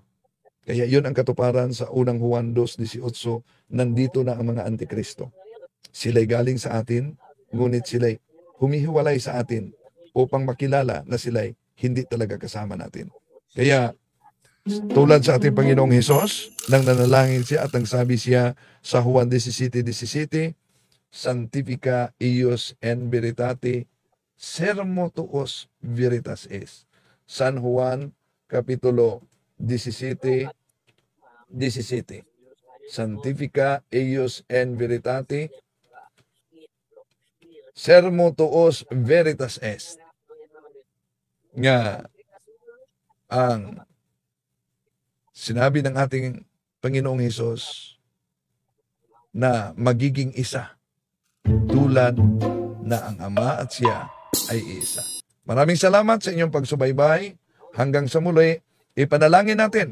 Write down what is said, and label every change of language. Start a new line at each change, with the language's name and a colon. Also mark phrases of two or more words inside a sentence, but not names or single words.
Filipino: Kaya yun ang katuparan sa unang Juan 2:18, nandito na ang mga antikristo. Sila'y galing sa atin, ngunit sila'y humihiwalay sa atin upang makilala na sila'y hindi talaga kasama natin. Kaya, tulad sa ating Panginoong Hesus, nang nanalangin siya at ang sabi siya sa Juan 17:17,
Latin: Sanctifica eius en veritate, sermo tuos veritas es.
Filipino: San Juan, Kapitulo 17:17.
Latin: Sanctifica eius en veritate, sermo tuos veritas est.
Filipino: Nga, ang sinabi ng ating Panginoong Hesus na magiging isa tulad na ang Ama at siya ay isa. Maraming salamat sa inyong pagsubaybay. Hanggang sa muli, ipanalangin natin.